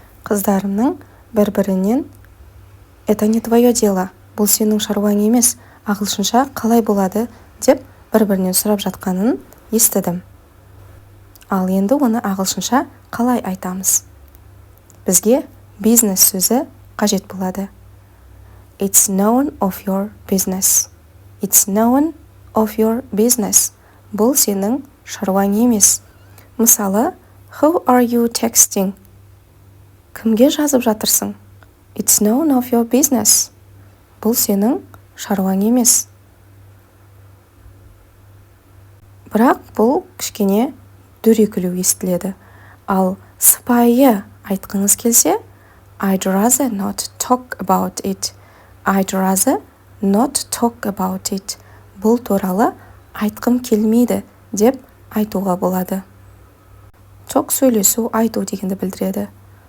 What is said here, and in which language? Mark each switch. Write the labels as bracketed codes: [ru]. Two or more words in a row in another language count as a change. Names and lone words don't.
[kk] қыздарымның бір-бірінен [ru] «Это не твое дело», [kk] бұл сенің шаруаң емес, ағылшынша қалай болады деп бір-бірінен сұрап жатқанын естідім. Ал енді оны ағылшынша қалай айтамыз? Бізге бизнес сөзі қажет болады. [en] It's none of your business. It's none of your business. [kk] Бұл сенің шаруаң емес. Мысалы, [en] Who are you texting? [kk] Кімге жазып жатырсың? [en] It's none of your business. [kk] Бұл сенің шаруаң емес. Бірақ бұл кішкене дөрекілеу естіледі. Ал сыпайы айтқыңыз келсе, [en] I'd rather not talk about it. I'd rather not talk about it. [kk] Бұл туралы айтқым келмейді деп айтуға болады. Talk сөйлесу, айту дегенді білдіреді.